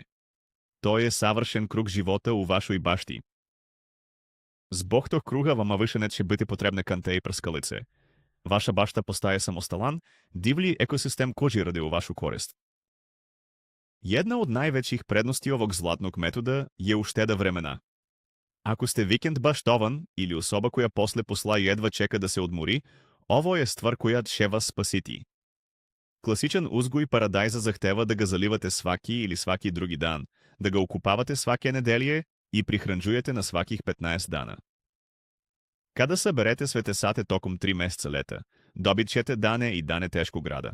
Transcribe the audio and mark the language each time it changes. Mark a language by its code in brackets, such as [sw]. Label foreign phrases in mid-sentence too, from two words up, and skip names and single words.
[sr] To je savršen krug života u vašoj bašti. Zbog tog kruga vama više neće biti potrebne kante i prskalice. Vaša bašta postaje samostalan, divlji ekosistem koji radi u vašu korist. Jedna od najvećih prednosti ovog zlatnog metoda je ušteda vremena. Ако сте викенд баштован или особа коя после посла едва чека да се odmori, ovo je stvar koja će vas spasiti. Klasičan uzgoj paradajza zahteva da ga zalivate svaki ili svaki drugi dan, da ga okupavate svake nedelje i prihranđujete na svakih 15 dana. Kada saberete sve te sate tokom 3 meseca leta, dobit ćete dane i dane teškog rada.